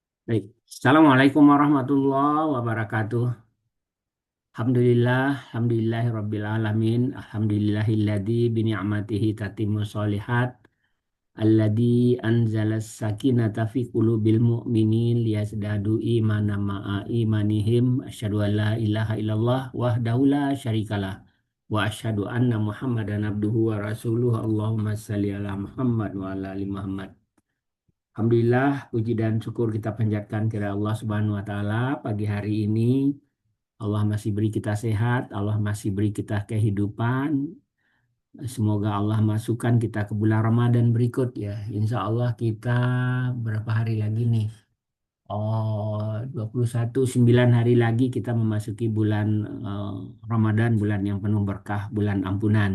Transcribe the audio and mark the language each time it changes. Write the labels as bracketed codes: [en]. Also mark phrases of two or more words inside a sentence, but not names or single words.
[id] Baik. [ar] السلام عليكم ورحمة الله وبركاته. الحمد لله رب العالمين. الحمد لله الذي بنعمته تتم الصالحات. الذي أنزل السكينة في قلوب المؤمنين ليزدادوا إيمانا مع إيمانهم. أشهد أن لا إله إلا الله وحده لا شريك له. وأشهد أن محمدا عبده ورسوله. اللهم صل على محمد وعلى آل محمد. [id] Alhamdulillah, puji dan syukur kita panjatkan kepada Allah [ar] سبحانه وتعالى. [id] Pagi hari ini, Allah masih beri kita sehat, Allah masih beri kita kehidupan. Semoga Allah masukkan kita ke bulan Ramadan berikut ya. [ar] إن شاء الله [id] kita berapa hari lagi nih? Oh, 21 9 hari lagi kita memasuki bulan eh, Ramadan, bulan yang penuh berkah, bulan ampunan.